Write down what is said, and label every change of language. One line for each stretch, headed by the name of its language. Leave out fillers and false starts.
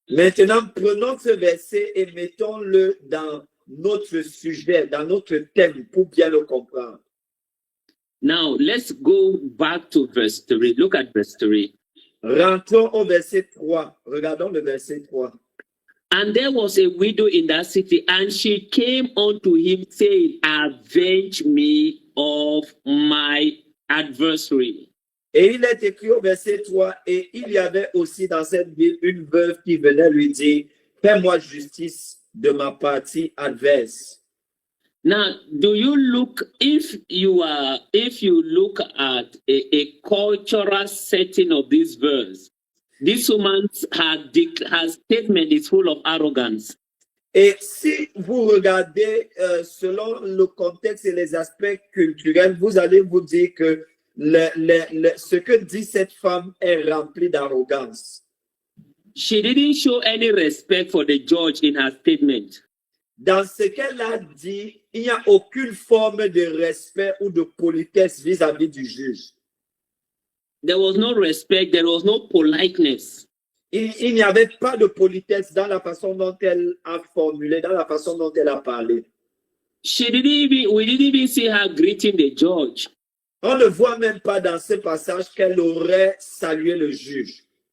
French: Maintenant, prenons ce verset et mettons-le dans notre sujet, dans notre thème pour bien le comprendre.
English: Now, let's go back to verse 3. Look at verse 3.
French: Rentrons au verset 3. Regardons le verset 3.
English: And there was a widow in that city, and she came unto him, saying, avenge me of my adversary.
French: Et il est écrit au verset 3, et il y avait aussi dans cette ville une veuve qui venait lui dire, fais-moi justice de ma partie adverse.
English: Now, do you look, if you look at a cultural setting of this verse, this woman's her statement is full of arrogance.
French: Et si vous regardez selon le contexte et les aspects culturels, vous allez vous dire que ce que dit cette femme est rempli d'arrogance.
English: She didn't show any respect for the judge in her statement.
French: dans ce qu'elle a dit, il n'y a aucune forme de respect ou de politesse vis-à-vis du juge.
English: There was no respect, there was no politeness.
French: Il n'y avait pas de politesse dans la façon dont elle a formulé, dans la façon dont elle a parlé.
English: We didn't even see her greeting the judge.
French: On ne voit même pas dans ce passage qu'elle aurait salué le juge.